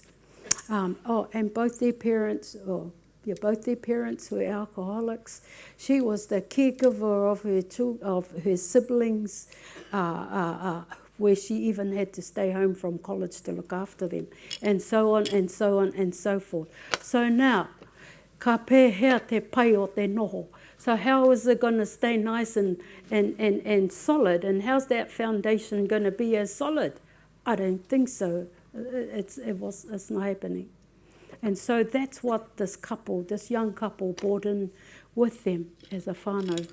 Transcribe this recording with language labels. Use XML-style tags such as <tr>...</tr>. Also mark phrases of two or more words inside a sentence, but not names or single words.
<en>And both their parents were alcoholics. She was the caregiver of her siblings, where she even had to stay home from college to look after them, and so on and so on and so forth. So now,</en> <mi>ka pēhea te pai o te noho.</mi> <en>So how is it going to stay nice and solid? And how's that foundation going to be as solid? I don't think so. It's not happening. And so that's what this young couple brought in with them as a whānau.</en>